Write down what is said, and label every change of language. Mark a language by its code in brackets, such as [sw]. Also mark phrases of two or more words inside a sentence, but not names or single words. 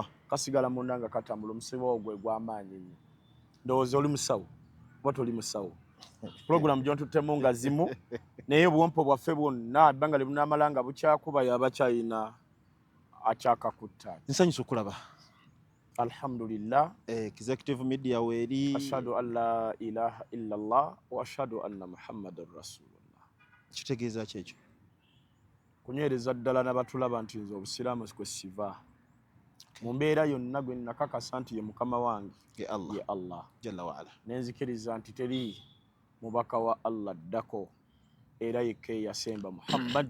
[lg] Kasigala munda nga katambula omusibo ogwe gw'amaanyi nnyo. Ndowooza oli musawo oba toli musawo. Pulogulaamu gy'ontuttemu nga zimu naye obuwompo bwaffe bwonna ebbanga lye bunaamala nga bukyakuba yaba kyalina akyakakutta. Nsanyusa okulaba. Alhamdulillah. Executive Media weeri. [ar] أشهد أن لا إله إلا الله وأشهد أن محمدا رسول الله. [lg] Kitegeeza ki ekyo? Kunywereza ddala n'abatulaba nti nze obusiraamu kwe siva. Mu mbeera yonna gwe nakakasa nti ye mukama wange ye Allah [ar] جل وعلا. [lg] Nenzikiriza nti teri mubaka wa Allah ddako era yekka yasemba Muhammad